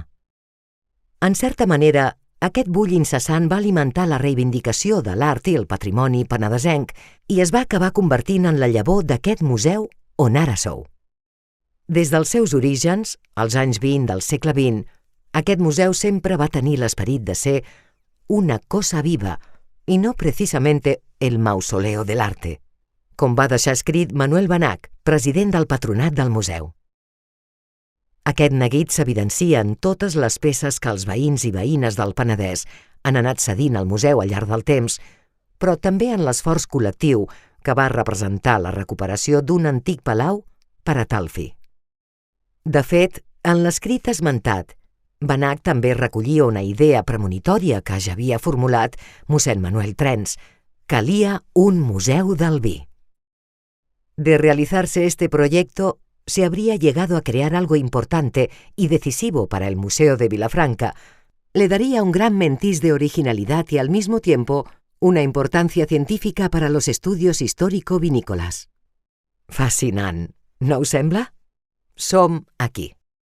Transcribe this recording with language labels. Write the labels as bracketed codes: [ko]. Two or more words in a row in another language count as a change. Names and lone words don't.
[ca] En certa manera, aquest bull incessant va alimentar la reivindicació de l'art i el patrimoni penedesenc i es va acabar convertint en la llavor d'aquest museu on ara sou. Des dels seus orígens, als anys 20 del segle XX, aquest museu sempre va tenir l'esperit de ser una cosa viva i [es] no precisamente el mausoleo del arte, [ca] com va deixar escrit Manuel Benach, president del patronat del museu. Aquest neguit s'evidencia en totes les peces que els veïns i veïnes del Penedès han anat cedint al museu al llarg del temps, però també en l'esforç col·lectiu que va representar la recuperació d'un antic palau per a tal fi. De fet, en l'escrit esmentat, Benach també recollia una idea premonitòria que ja havia formulat mossèn Manuel Trens: calia un museu del vi. [es] De realizarse este proyecto, se habría llegado a crear algo importante y decisivo para el Museo de Vilafranca. Le daría un gran mentiz de originalidad y al mismo tiempo una importancia científica para los estudios histórico-vinícolas. [ca] Fascinant, no us sembla? Som aquí.